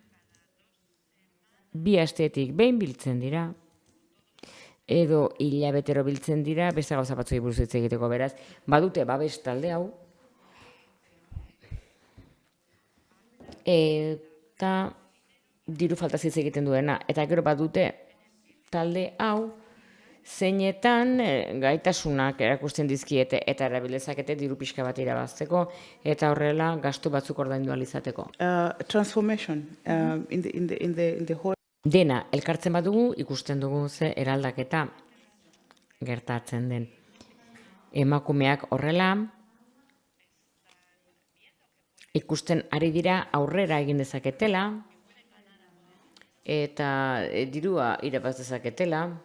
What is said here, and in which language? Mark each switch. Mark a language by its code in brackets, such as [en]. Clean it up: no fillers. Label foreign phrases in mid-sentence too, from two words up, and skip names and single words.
[eu] 2 asteetik behin biltzen dira, edo hilabetero biltzen dira, beste gauza batzuei buruz hitz egiteko, beraz, badute babes talde hau, eta diru faltaz hitz egiten duena, eta gero badute talde hau, zeinetan gaitasunak erakusten dizkiete eta erabilezakete diru pixka bat irabazteko eta horrela gastu batzuk ordaindu ahal izateko. [en] Transformation in the whole. [eu] Dena elkartzen badugu ikusten dugu ze eraldaketa gertatzen den. Emakumeak horrela ikusten ari dira aurrera egin dezaketela eta dirua irabaz dezaketela.